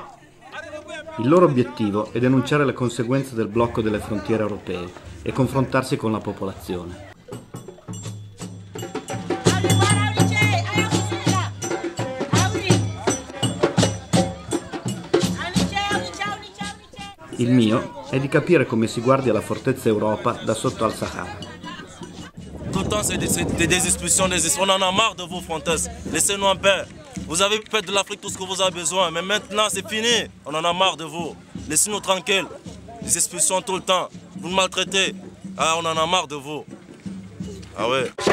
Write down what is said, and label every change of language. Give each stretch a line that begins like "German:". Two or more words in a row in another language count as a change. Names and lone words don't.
Italian: Il loro obiettivo è denunciare le conseguenze del blocco delle frontiere europee e confrontarsi con la popolazione. Il mio è di capire come si guardi alla fortezza Europa da sotto al Sahara.
French: Tout le temps, c'est des expulsions, on en a marre de vos fantasmes. Laissez-nous en paix. Vous avez fait de l'Afrique tout ce que vous avez besoin, mais maintenant c'est fini. On en a marre de vous. Laissez-nous tranquilles. Des expulsions tout le temps. Vous nous maltraitez. Ah, on en a marre de vous. Ah ouais.